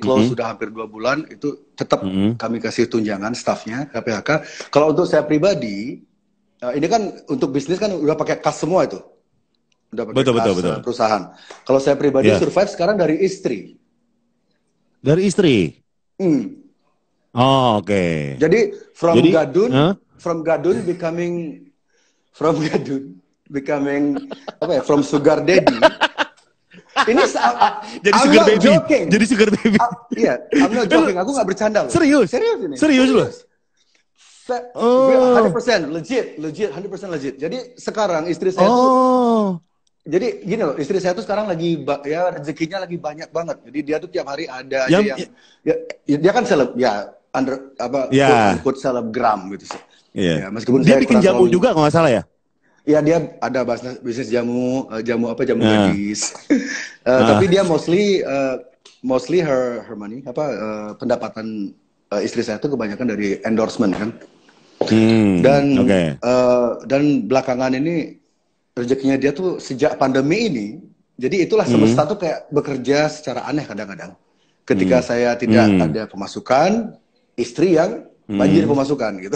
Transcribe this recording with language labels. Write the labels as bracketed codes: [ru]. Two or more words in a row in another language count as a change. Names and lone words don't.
[id] Close sudah hampir 2 bulan, itu tetap kami kasih tunjangan staffnya KPHK. Kalau untuk saya pribadi, ini kan untuk bisnis kan udah pakai kas semua itu, udah pakai Betul, betul, kas betul. perusahaan. Kalau saya pribadi Ya. survive sekarang dari istri. Dari istri. Hmm. Oh, oke. Jadi Jadi, [en] from Gadun becoming from Gadun becoming [id] apa ya? [en] From sugar daddy. [id] Ini jadi [en] I'm sugar not baby. joking. [id] Jadi [en] sugar baby. Iya, I'm not joking. [id] Aku nggak bercanda loh. Serius? Serius ini. Serius loh? Oh. [en] 100% legit, 100% legit. [id] Jadi sekarang istri saya tuh, jadi gini loh, istri saya tuh sekarang lagi ya rezekinya lagi banyak banget. Jadi dia tuh tiap hari ada aja yang ya, dia kan seleb ya under apa quote selebgram gitu sih. Iya. Ya, meskipun Dia saya bikin jamu terlalu, juga kalau nggak salah ya? ya dia ada bisnis jamu, jamu gadis. Tapi dia [en] mostly her money [id] pendapatan istri saya tuh kebanyakan dari endorsement kan. Dan belakangan ini rezekinya dia tuh sejak pandemi ini, jadi itulah semesta tuh kayak bekerja secara aneh kadang-kadang. Ketika saya tidak ada pemasukan, istri yang banjir pemasukan gitu.